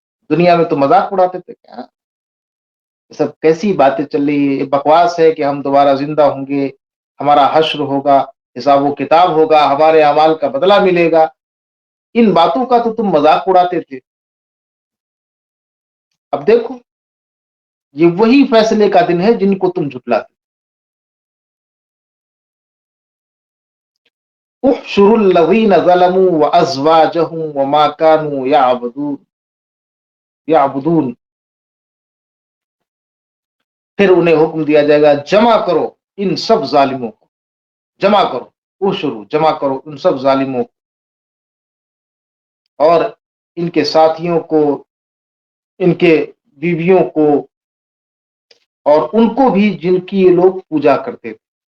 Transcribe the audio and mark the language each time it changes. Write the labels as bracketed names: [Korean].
[Urdu] دنیا میں تو مذاق اڑاتے تھے. کیا سب کیسی باتیں چل رہی ہے, بکواس ہے کہ ہم دوبارہ زندہ ہوں گے, ہمارا حشر ہوگا, حساب و کتاب ہوگا, ہمارے اعمال کا بدلہ ملے گا. ان باتوں کا تو تم مذاق اڑاتے تھے. اب دیکھو یہ وہی فیصلے کا دن ہے جن کو تم جھٹلاتے. [Arabic] احشروا الذین ظلموا وازواجهم وما كانوا یعبدون. [Urdu] پھر انہیں حکم دیا جائے گا جمع کرو ان سب ظالموں کو, جمع کرو, احشروا جمع کرو ان سب ظالموں کو اور ان کے ساتھیوں کو, ان کے بیویوں کو, اور ان کو بھی جن کی یہ لوگ پوجا کرتے تھے.